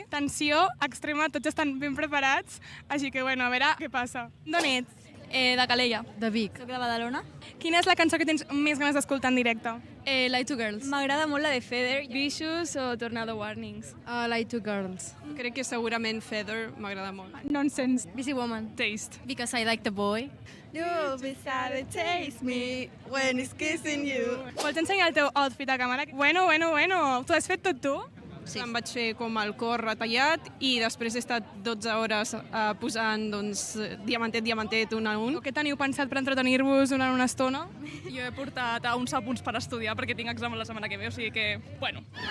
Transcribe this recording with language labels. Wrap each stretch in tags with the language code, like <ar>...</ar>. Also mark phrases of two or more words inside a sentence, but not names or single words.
<ca>Tensió extrema, tots estan ben preparats, així que bueno, a veure què passa. D'on ets? De Calella. De Vic. Soc de Badalona. Quina és la cançó que tens més ganes d'escoltar en directe? Light to Girls. M'agrada molt la de Feather, Vicious o Tornado Warnings. Light to Girls. Crec que segurament Feather m'agrada molt. Nonsense. Busy Woman. Taste.</ca> <en>Because I like the boy. You'll be sad to taste me when it's kissing you.</en> <ca>Vols ensenyar el teu outfit a càmera? Bueno. T'ho has fet tot tu? Sí. Em vaig fer com el cor retallat i després he estat 12 hores posant diamantet un a un. Què teniu pensat per entretenir-vos durant una estona? Jo he portat uns apunts per estudiar perquè tinc examen la setmana que ve, o sigui que, bueno.</ca>